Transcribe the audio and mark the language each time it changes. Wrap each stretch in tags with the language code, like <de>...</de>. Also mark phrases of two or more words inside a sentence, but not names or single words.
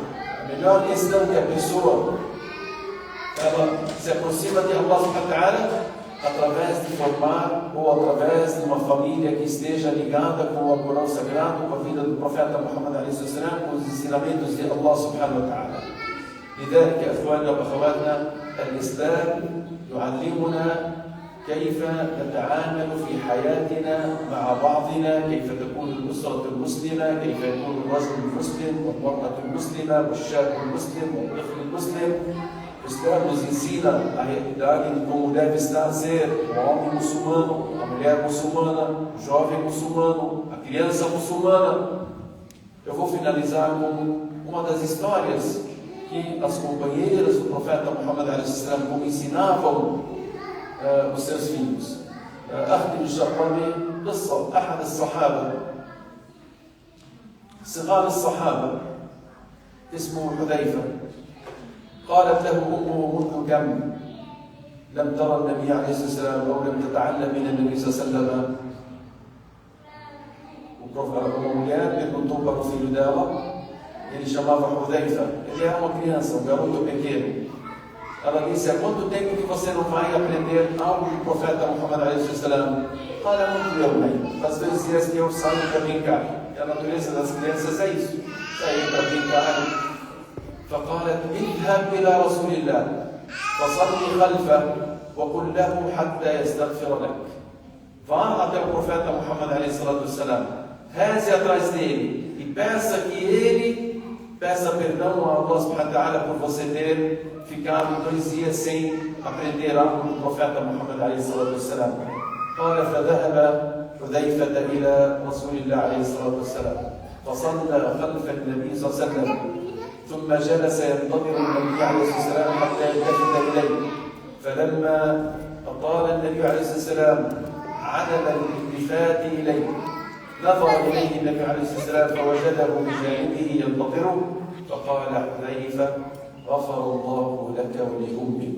<pt>melhor questão que a pessoa ela se aproxima de</pt> <ar>الله سبحانه وتعالى</ar> <pt>através de formar ou através de uma família que esteja ligada com o Alcorão Sagrado, com a vida do profeta Muhammad</pt> <ar>عليه السلام,</ar> <pt>com os ensinamentos de</pt> <ar>الله سبحانه وتعالى. لذلك أخواننا وأخواتنا الإسلام يعلمنا كيف نتعامل في حياتنا مع بعضنا، كيف تكون الأسرة المسلمة، كيف يكون الرجل المسلم والمرأة المسلمة والشاب المسلم والطفل المسلم.</ar> <pt>O Islam nos ensina a realidade de como deve estar ser o homem muçulmano, a mulher muçulmana, o jovem muçulmano, a criança muçulmana. Eu vou finalizar com uma das histórias que as companheiras do profeta Muhammad como ensinavam os seus filhos.</pt> <ar>أختم إن شاء الله بقصة أحد الصحابة صغار الصحابة اسمه حذيفة. قالت له أمه منذ كم لم ترى النبي عليه الصلاة والسلام أو لم تتعلم من النبي صلى الله عليه وسلم.</ar> <pt>Uma mulher perguntou para o filho dela, ele chamava Hudhaifa, ele era uma criança, um garoto pequeno. Ela disse: há quanto tempo que você não vai aprender algo do profeta Muhammad</pt> <ar>عليه السلام?</ar> <pt>Fala muito eu, mãe. Faz 2 dias que eu saio para brincar. E a natureza das crianças é isso, sair para brincar.</pt> <ar>فقالت اذهب إلى رسول الله فصلي خلفه وقل له حتى يستغفر لك.</ar> <pt>Vá até o profeta Muhammad</pt> <ar>عليه السلام,</ar> <pt>reze atrás dele e peça que ele peça perdão a</pt> <ar>الله سبحانه وتعالى</ar> <pt>por você ter ficado 2 dias sem aprender algo do profeta Muhammad</pt> <ar>عليه السلام. قال فذهب حذيفة إلى رسول الله عليه الصلاة والسلام فصلى خلف النبي صلى الله عليه وسلم ثم جلس ينتظر النبي عليه الصلاة والسلام حتى يلتفت إليه. فلما أطال النبي عليه الصلاة والسلام عدم الالتفات إليه نظر إليه النبي عليه الصلاة والسلام فوجده بجانبه ينتظره فقال حذيفة غفر الله لك ولأمك.</ar>